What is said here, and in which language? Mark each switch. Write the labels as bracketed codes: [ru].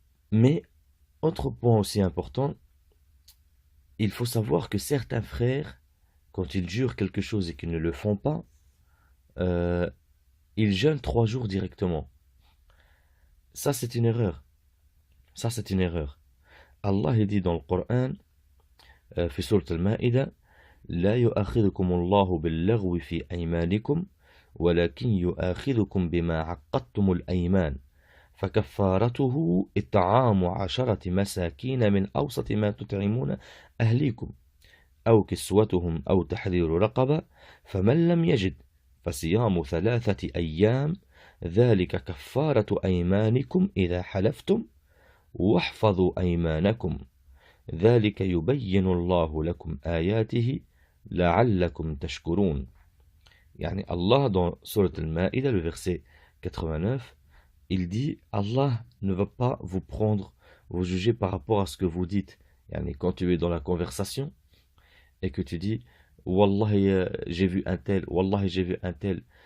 [fr] Mais, autre point aussi important, il faut savoir que certains frères, quand ils jurent quelque chose et qu'ils ne le font pas, ils jeûnent 3 jours directement. Ça, c'est une erreur. Ça, c'est une erreur. Allah il dit dans le Coran, [ar] في سورة المائدة, لا يؤاخذكم الله باللغو في أيمانكم ولكن يؤاخذكم بما عقدتم الأيمان فكفارته إطعام 10 مساكين من أوسط ما تطعمون أهليكم أو كسوتهم أو تحرير رقبة فمن لم يجد فصيام 3 أيام ذلك كفارة أيمانكم إذا حلفتم واحفظوا أيمانكم ذلك يبين الله لكم آياته لعلكم تشكرون. [fr] يعني Allah dans Surat al-Ma'ida, le verset 89, il dit Allah ne va pas vous prendre, vous juger par rapport à ce que vous dites. Yani, quand tu es dans la conversation et que tu dis Wallahi j'ai vu un tel, Wallahi j'ai vu un tel.